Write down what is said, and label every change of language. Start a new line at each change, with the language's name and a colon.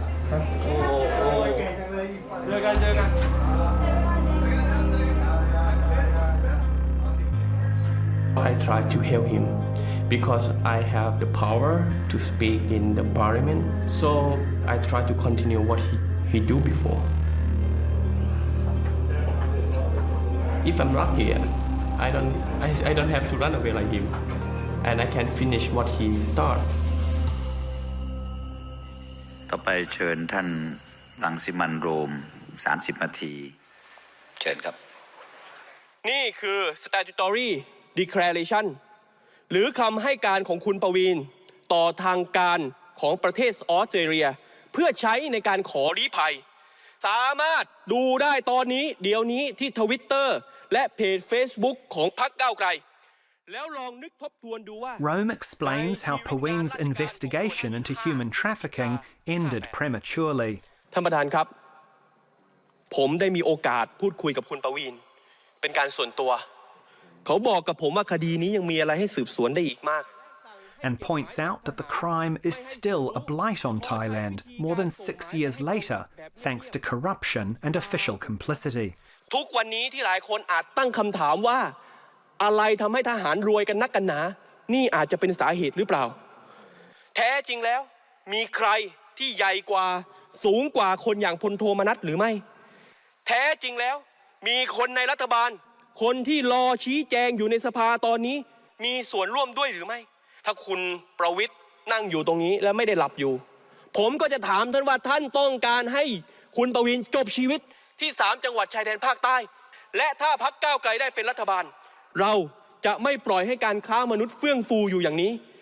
Thai: เจอกัน
English: I try to help him because I have the power to speak in the parliament so I try to continue what he do before if I'm lucky I don't have to run away like him and I can finish what he start
Thai: ต่อไปเชิญท่านรังสิมันต์โรม30 นาทีเชิญครับ นี่คือ statutory declaration หรือคำให้การของคุณประวีณต่อทางการของประเทศออสเตรเลียเพื่อใช้ในการขอลี้ภัยสามารถดูได้ตอนนี้เดี๋ยวนี้ที่ Twitter และเพจ Facebook ของพรรคก้าวไกลแล้วลองนึกทบทวนดูว่า
English: Rome explains how Paween's investigation into human trafficking ended prematurely.
Thai: ท่านประธานครับผมได้มีโอกาสพูดคุยกับคุณประวีณเป็นการส่วนตัวเขาบอกกับผมว่าคดีนี้ยังมีอะไรให้สืบสวนได้อีกมาก
English: and points out that the crime is still a blight on Thailand more than 6 years later, thanks to corruption and official complicity.
Thai: ทุกวันนี้ที่หลายคนอาจตั้งคำถามว่าอะไรทำให้ทหารรวยกันนักกันหนานี่อาจจะเป็นสาเหตุหรือเปล่าแท้จริงแล้วมีใครที่ใหญ่กว่าสูงกว่าคนอย่างพลโทมนัสหรือไม่ แท้จริงแล้วมีคนในรัฐบาลคนที่รอชี้แจงอยู่ในสภาตอนนี้มีส่วนร่วมด้วยหรือไม่ถ้าคุณประวิตรนั่งอยู่ตรงนี้และไม่ได้หลับอยู่ผมก็จะถามท่านว่าท่านต้องการให้คุณประวิตรจบชีวิตที่3จังหวัดชายแดนภาคใต้และถ้าพรรคก้าวไกลได้เป็นรัฐบาลเราจะไม่ปล่อยให้การค้ามนุษย์เฟื่องฟูอยู่อย่างนี้